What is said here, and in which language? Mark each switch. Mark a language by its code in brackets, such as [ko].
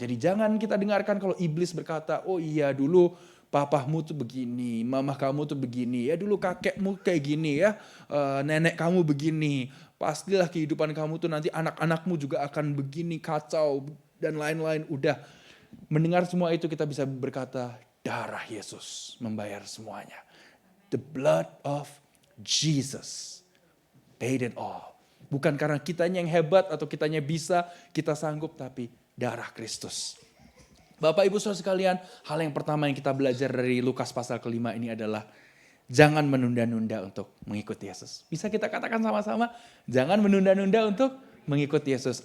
[id] Jadi jangan kita dengarkan kalau iblis berkata, oh iya dulu papahmu tuh begini, mamah kamu tuh begini, ya dulu kakekmu kayak gini ya, nenek kamu begini. Pastilah kehidupan kamu tuh nanti anak-anakmu juga akan begini, kacau dan lain-lain. Udah mendengar semua itu kita bisa berkata, darah Yesus membayar semuanya. [en] The blood of Jesus paid it all. [id] Bukan karena kitanya yang hebat atau kitanya bisa, kita sanggup, tapi darah Kristus. Bapak Ibu Saudara sekalian, hal yang pertama yang kita belajar dari Lukas pasal ke-5 ini adalah jangan menunda-nunda untuk mengikuti Yesus. Bisa kita katakan sama-sama, jangan menunda-nunda untuk mengikuti Yesus.